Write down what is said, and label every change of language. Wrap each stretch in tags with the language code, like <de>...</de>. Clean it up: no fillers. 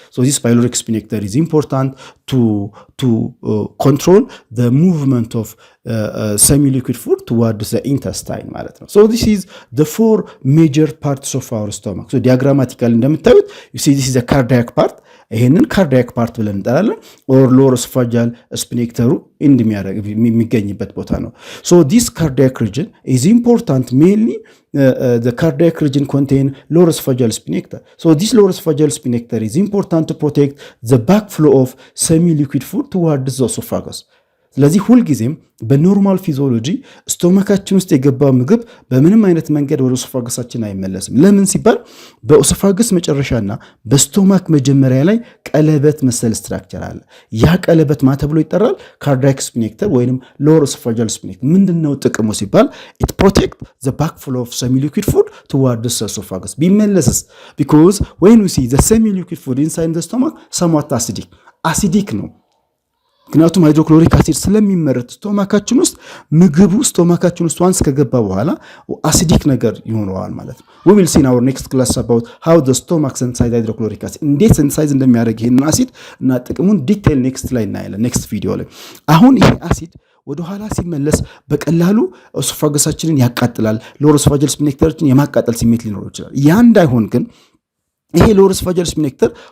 <en>So this pyloric sphincter is important to control the movement of semi-liquid food towards the intestine</en> <am>ማለት ነው.</am> <en>So this is the 4 major parts of our stomach. So diagrammatically</en> <am>እንደምታዩት,</am> <en>you see this is the cardiac part,</en> <am>ይሄንን ካርዲያክ ፓርት ብለን እንጠራለን። ኦር ሎወር ኦሶፋጃል ስፊንክተሩ የሚገኝበት ቦታ ነው።</am> <en>ሶ ዲስ ካርዲያክ ሪጅን ኢዝ ኢምፖርታንት ሜንሊ the cardiac region contain lower esophageal sphincter. So this lower esophageal sphincter is important to protect the backflow of semi-liquid food towards the esophagus.</en> <am>ስለዚህ ሁልጊዜም በኖርማል ፊዚዮሎጂ ስቶማካችን ውስጥ የገባ ምግብ በምንም አይነት መንገድ ወደ ኦሶፋገሳችን አይመለስም። ለምን ሲባል በኦሶፋገስ መጨረሻና በስቶማክ መጀመሪያ ላይ ቀለበት መሰል ስትራክቸር አለ። ያ ቀለበት ማ ተብሎ ይጠራል? ካርዲያክ ስፊንክተር ወይንም ሎወር ኦሶፋጃል ስፊንክተር። ምንድነው ጥቅሙ ሲባል</am> <en>it protect the backflow of semi-liquid food towards the esophagus.</en> <am>ቢመለስስ</am> <en>because when we see the semi-liquid food inside the stomach somewhat acidic</en> <am>ነው። ምክንያቱም ሃይድሮክሎሪክ አሲድ ስለሚመረት ስቶማካችን ውስጥ ምግቡ ስቶማካችን ውስጥ ዋንስ ከገባ በኋላ አሲዲክ ነገር ይሆነዋል ማለት ነው።</am> <en>we will see in our next class about how the stomach synthesize hydrochloric acid</en> <am>እንዴት ሲንሳይዝ እንደሚያደርግ ይሄን አሲድ እና ጥቅሙን ዲቴል ኔክስት ላይ እናያለን፣ ኔክስት ቪዲዮ ላይ። አሁን ይሄ አሲድ ወደ ኋላ ሲመለስ በቀላሉ ኦሶፋገሳችንን ያቃጥላል። ሎወር ኦሶፋጃል ስፊንክተርን የማቃጠል ስሜት ሊኖረው ይችላል። ያ እንዳይሆን ግን ይሄ ሎወር ኦሶፋጃል ስፊንክተር</am>